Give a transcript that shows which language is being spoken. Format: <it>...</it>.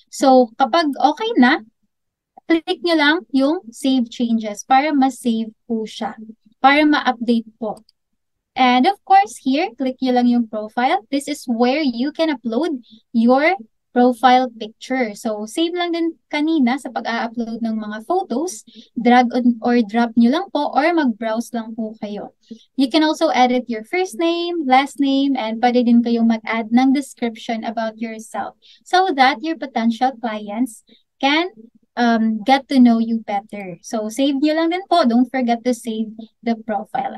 <tl>So kapag okay na, click nyo lang yung save changes para ma-save po siya, para ma-update po.</tl> <en>And of course, here, click</en> <tl>nyo lang yung</tl> <en>profile. This is where you can upload your profile picture.</en> <tl>So, save lang din kanina sa pag-a-upload ng mga photos. Drag or drop nyo lang po or mag-browse lang po kayo.</tl> <en>You can also edit your first name, last name, and</en> <tl>pwede din kayong mag-add ng</tl> <en>description about yourself so that your potential clients can get to know you better. So,</en> <tl>save nyo lang din po.</tl> <en>Don't forget to save the profile.</en>